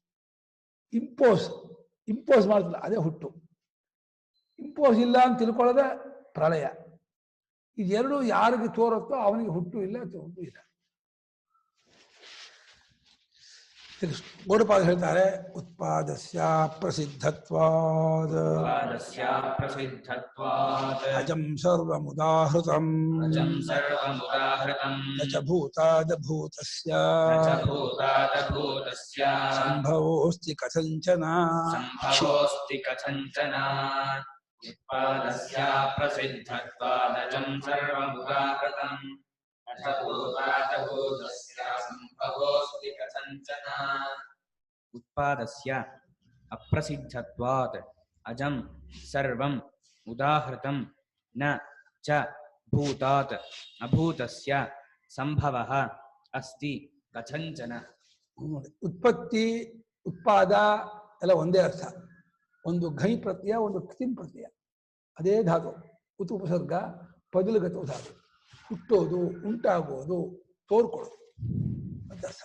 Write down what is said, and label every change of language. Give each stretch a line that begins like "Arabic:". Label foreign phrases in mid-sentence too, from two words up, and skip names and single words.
Kannada: ಇಂಪೋಸ್ ಮಾಡ್ತಲ್ಲ, ಅದೇ ಹುಟ್ಟು. ಇಂಪೋಸ್ ಇಲ್ಲ ಅಂತ ತಿಳ್ಕೊಳ್ಳೋದೆ ಪ್ರಳಯ. ಇದೆರಡು ಯಾರಿಗೆ ತೋರುತ್ತೋ ಅವನಿಗೆ ಹುಟ್ಟು ಇಲ್ಲ, ಹುಟ್ಟು ಇಲ್ಲ. ಗೌಡಪಾದ ಹೇಳ್ತಾರೆ
Sanskrit: ಉತ್ಪಾದಸ್ಯ ಪ್ರಸಿದ್ಧತ್ವಾದ ಉತ್ಪಾದಸ್ಯ ಪ್ರಸಿದ್ಧತ್ವಾತ್ ಅಜಂ ಸರ್ವಮುದಾಹೃತಂ ಅಜಂ ಸರ್ವಮುದಾಹೃತಂ ನ ಚ ಭೂತಾದಭೂತಸ್ಯ ನ ಚ ಭೂತಾದಭೂತಸ್ಯ ಸಂಭವೋಸ್ತಿ ಕಥಂಚನ ಸಂಭವೋಸ್ತಿ ಕಥಂಚನ ಉತ್ಪಾದಸ್ಯ ಪ್ರಸಿದ್ಧತ್ವಾದಜಂ ಸರ್ವಮುದಾಹೃತಂ ನ ಚ ಭೂತಾದಭೂತಸ್ಯ ಸಂಭವೋಸ್ತಿ ಕಥಂಚನ ಉತ್ಪಾದಸ್ಯ ಅಪ್ರಸಿದ್ಧತ್ವಾತ್ ಅಜಂ ಸರ್ವಂ ಉದಾಹೃತಂ ನ ಚ ಭೂತಾತ್ ಅಭೂತಸ್ಯ ಸಂಭವಃ ಅಸ್ತಿ ಕಥಂಚನ.
Kannada: ಉತ್ಪತ್ತಿ ಉತ್ಪಾದ ಎಲ್ಲ ಒಂದೇ ಅರ್ಥ. ಒಂದು ಘೈ ಪ್ರತ್ಯಯ, ಒಂದು ಕ್ತಿಂ ಪ್ರತ್ಯಯ, ಅದೇ ಧಾತು. ಉತ್ ಉಪಸರ್ಗ ಪದಲುಗತ ಧಾತು. ಹುಟ್ಟೋದು, ಉಂಟಾಗೋದು, ತೋರ್ಕೊಳ್ಳೋದು ಅಂತ ಅರ್ಥ.